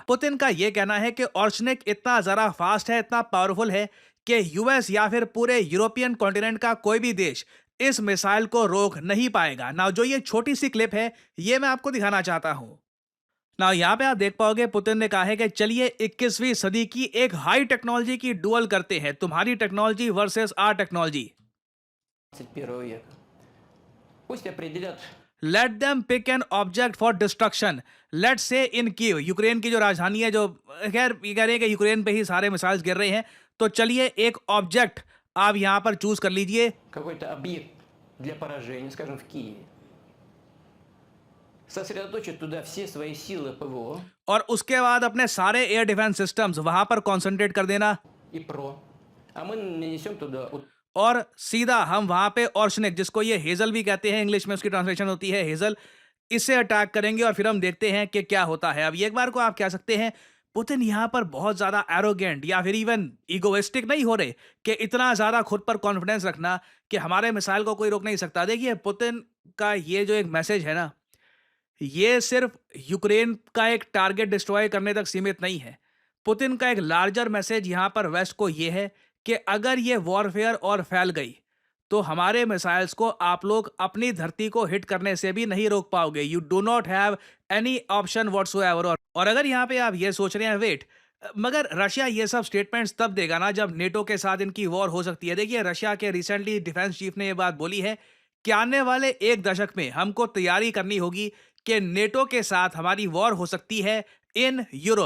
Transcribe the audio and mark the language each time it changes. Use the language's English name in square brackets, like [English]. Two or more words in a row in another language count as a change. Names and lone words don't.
[Hindi] पुतिन का ये कहना है कि ऑर्शनिक इतना जरा फास्ट है, इतना पावरफुल है कि यूएस या फिर पूरे [English] European continent [Hindi] का कोई भी देश इस मिसाइल को रोक नहीं पाएगा ना। जो ये छोटी सी क्लिप है, ये मैं आपको दिखाना चाहता हूं ना। यहाँ पे आप देख पाओगे पुतिन ने कहा है कि चलिए 21वीं सदी की एक [English] high technology [Hindi] की डुअल करते हैं, तुम्हारी [English] technology versus our technology. [Russian] 21 века. Пусть определят. [English] let them pick an object for destruction, let's say in Kyiv, [Hindi] यूक्रेन की जो राजधानी है, जो खैर ये कह रहे हैं कि यूक्रेन पे ही सारे मिसाइल्स गिर रहे हैं, तो चलिए एक ऑब्जेक्ट आप यहां पर चूज कर लीजिए। [Russian] Какой-то объект для поражения, скажем, в Киеве. Сосредоточить туда все свои силы ПВО [Hindi] और उसके बाद अपने सारे [English] air defense systems [Hindi] वहां पर कंसंट्रेट कर देना। [Russian] и ПРО. А мы нанесем туда [Hindi] और सीधा हम वहां पे ऑर्शनिक, जिसको ये हेजल भी कहते हैं, इंग्लिश में उसकी ट्रांसलेशन होती है हेजल, इससे अटैक करेंगे और फिर हम देखते हैं कि क्या होता है। अब एक बार को आप कह सकते हैं पुतिन यहां पर बहुत ज्यादा एरोगेंट या फिर [English] even egoistic [Hindi] नहीं हो रहे कि इतना ज्यादा खुद पर कॉन्फिडेंस रखना कि हमारे मिसाइल को कोई रोक नहीं सकता। देखिए पुतिन का ये जो एक मैसेज है ना, ये सिर्फ यूक्रेन का एक [English] target destroy [Hindi] करने तक सीमित नहीं है। पुतिन का एक [English] larger message [Hindi] यहां पर वेस्ट को ये है कि अगर ये वॉरफेयर और फैल गई तो हमारे मिसाइल्स को आप लोग अपनी धरती को हिट करने से भी नहीं रोक पाओगे। [English] you do not have any option whatsoever. [Hindi] और अगर यहां पे आप ये सोच रहे हैं वेट, मगर रशिया ये सब स्टेटमेंट्स तब देगा ना जब नेटो के साथ इनकी वॉर हो सकती है। देखिए रशिया के रिसेंटली डिफेंस चीफ ने ये बात बोली है कि आने वाले एक दशक में हमको तैयारी करनी होगी कि नेटो के साथ हमारी वॉर हो सकती है [English] in Europe.